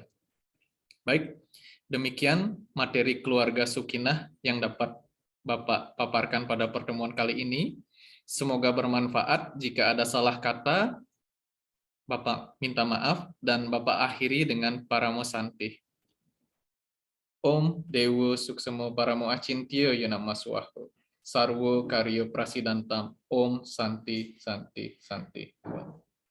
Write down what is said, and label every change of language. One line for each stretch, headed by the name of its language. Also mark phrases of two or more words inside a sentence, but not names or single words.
Indonesian: Baik, demikian materi keluarga Sukinah yang dapat Bapak paparkan pada pertemuan kali ini. Semoga bermanfaat. Jika ada salah kata, Bapak minta maaf dan Bapak akhiri dengan Paramo Santi.
Sanskrit: Om Dewa Suksemo Paramo Acintya Yanama Swaha. Sarwo Karyo Prasidantam. Om Santi Santi Santi.